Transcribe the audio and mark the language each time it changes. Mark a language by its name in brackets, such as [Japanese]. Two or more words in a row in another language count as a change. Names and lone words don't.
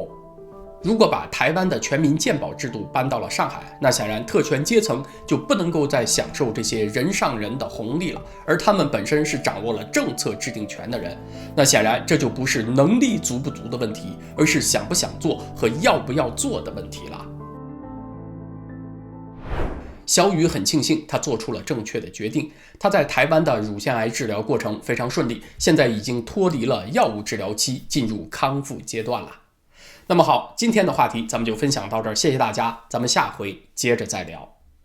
[Chinese] 如果把台灣的全民健保制度搬到了上海，那顯然特權階層就不能夠再享受這些人上人的紅利了，而他們本身是掌握了政策制定權的人，那顯然這就不是能力足不足的問題，而是想不想做和要不要做的問題了。小雨很慶幸他做出了正確的決定，他在台灣的乳腺癌治療過程非常順利，現在已經脫離了藥物治療期，進入康復階段了。那麼好，今天的話題咱們就分享到這兒，謝謝大家，咱們下回接着再聊。